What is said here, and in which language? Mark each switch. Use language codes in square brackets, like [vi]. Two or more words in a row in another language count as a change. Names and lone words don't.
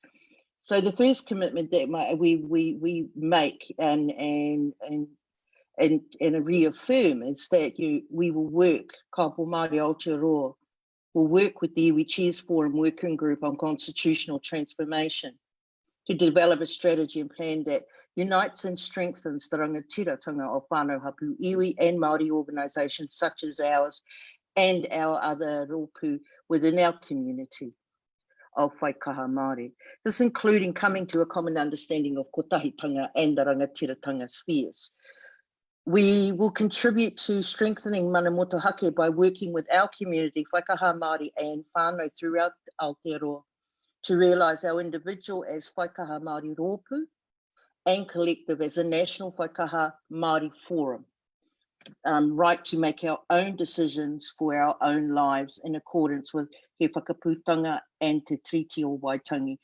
[en] So the first commitment that we make and reaffirm is that we will work, Kaabo Māori Aotearoa will work with the Iwi Chairs Forum Working Group on Constitutional Transformation to develop a strategy and plan that unites and strengthens the Rangatiratanga of [mi] whanau hapu iwi [en] and Māori organisations such as ours and our other rōpū within our community of Whaikaha Māori. This including coming to a common understanding of kotahitanga and the Rangatiratanga spheres. We will contribute to strengthening [mi] mana motuhake [en] by working with our community, Whaikaha Māori and whānau throughout Aotearoa, to realise our individual as Whaikaha Māori rōpū and collective as a national Whaikaha Māori forum. right to make our own decisions for our own lives in accordance with He Whakaputanga and Te Treaty o Waitangi.